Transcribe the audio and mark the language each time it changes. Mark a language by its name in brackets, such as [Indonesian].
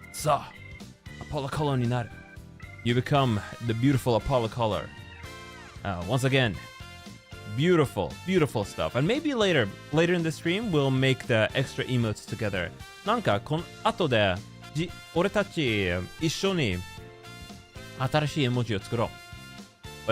[Japanese] さあ、アポロカラーになる。 [English] You become the beautiful Apollo color. Once again, beautiful stuff. And maybe later in the stream, we'll make the extra emotes together. [Japanese] なんかこの後で俺たち一緒に新しい絵文字を作ろう。